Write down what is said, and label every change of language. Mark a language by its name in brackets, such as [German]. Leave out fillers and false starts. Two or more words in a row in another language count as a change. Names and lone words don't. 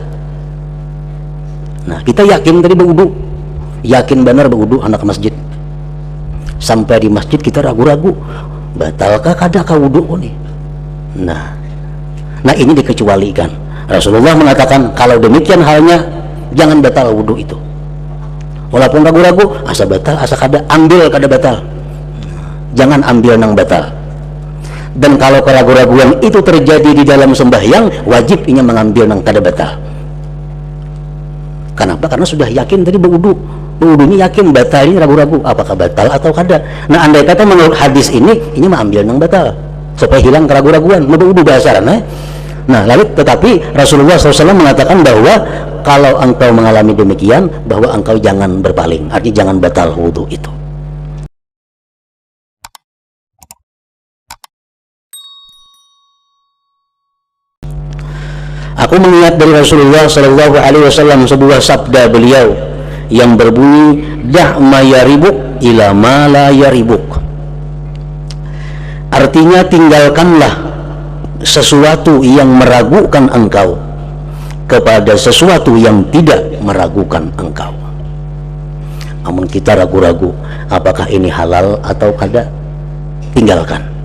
[Indonesian] Nah, kita yakin tadi berwudhu, yakin benar berwudhu anak masjid. [Banjar] Sampai di masjid kita ragu-ragu, batalkah kadakah wudhu nih? [Indonesian] Nah ini dikecualikan. Rasulullah mengatakan kalau demikian halnya jangan batal wudhu itu. Walaupun ragu-ragu, [Banjar] asa batal, asa kada, ambil kada batal. Jangan ambil nang batal. Dan kalau keraguan-raguan itu terjadi di dalam sembahyang, wajib inya mengambil nang kada batal. [Indonesian] Kenapa? Karena sudah yakin tadi berwudunya yakin, batal ini ragu-ragu apakah batal atau kada. Nah, andai kata menurut hadis ini mengambil nang batal supaya hilang keraguan-raguan, berwudu bahasa Nah, lalu tetapi Rasulullah SAW mengatakan bahwa kalau engkau mengalami demikian, bahwa engkau jangan berpaling, artinya jangan batal wudu itu. Aku mengingat dari Rasulullah SAW sebuah sabda beliau yang berbunyi, [Arabic] دع ما يريبك إلى ما لا يريبك. [Indonesian] Artinya tinggalkanlah sesuatu yang meragukan engkau kepada sesuatu yang tidak meragukan engkau. Namun kita ragu-ragu apakah ini halal atau kada, tinggalkan.